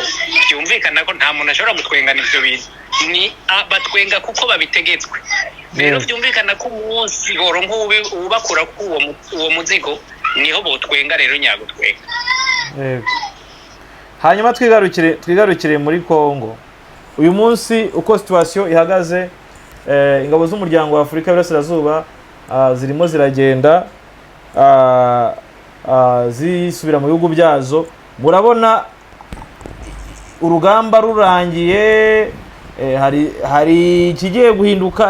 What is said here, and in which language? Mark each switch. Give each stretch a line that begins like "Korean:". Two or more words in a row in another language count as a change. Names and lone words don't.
Rundi: Byumvikana ko nta muntu ashobora gutwengana ivyo bintu, ni batwenga kuko babitegetswe. Rero byumvikana ko umunsi goro nk'ubakura uwo muzigo niho botwenga, rero nyagutwenga.
Kinyarwanda: Hanyuma twigarukire muri Kongo uyu munsi, uko situation ihagaze. Ingabo z'umuryango wa Afurika y'Iburasirazuba zirimo ziragenda zisubira mu bihugu byazo. Murabona urugamba rurangiye, hari ikigiye guhinduka?